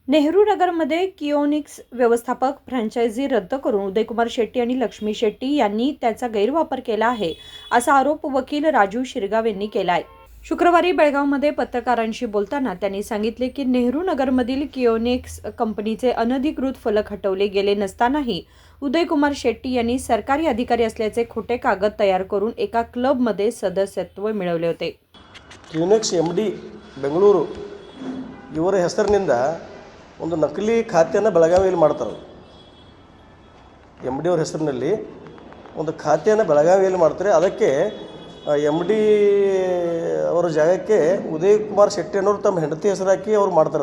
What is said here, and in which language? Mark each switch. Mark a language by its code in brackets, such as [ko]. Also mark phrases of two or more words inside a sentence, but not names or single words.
[mr] नेहरू नगरमध्ये किओनिक्स व्यवस्थापक फ्रँचायझी रद्द करून उदयकुमार शेट्टी आणि लक्ष्मी शेट्टी यांनी त्याचा गैरवापर केला आहे असा आरोप वकील राजू शिरगाव यांनी केला आहे. शुक्रवारी बेळगावमध्ये पत्रकारांशी बोलताना त्यांनी सांगितले की नेहरू नगरमधील किओनिक्स कंपनीचे अनधिकृत फलक हटवले गेले नसतानाही उदयकुमार शेट्टी यांनी सरकारी अधिकारी असल्याचे खोटे कागद तयार करून एका क्लबमध्ये सदस्यत्व मिळवले होते. [kn] ಕ್ಯೂನೆಕ್ಸ್ MD ಬೆಂಗಳೂರು ಇವರ ಹೆಸರಿನಿಂದ ಒಂದು ನಕಲಿ ಖಾತೆಯನ್ನು ಬೆಳಗಾವಿಯಲ್ಲಿ ಮಾಡ್ತಾರೆ. MD ಅವರ ಹೆಸರಿನಲ್ಲಿ ಒಂದು ಖಾತೆಯನ್ನು ಬೆಳಗಾವಿಯಲ್ಲಿ ಮಾಡ್ತಾರೆ. ಅದಕ್ಕೆ MD ಅವರ ಜಾಗಕ್ಕೆ ಉದಯ್ ಕುಮಾರ್ ಶೆಟ್ಟಿ ಅನ್ನೋರು ತಮ್ಮ ಹೆಂಡತಿ ಹೆಸರು ಹಾಕಿ ಅವ್ರು ಮಾಡ್ತಾರೆ.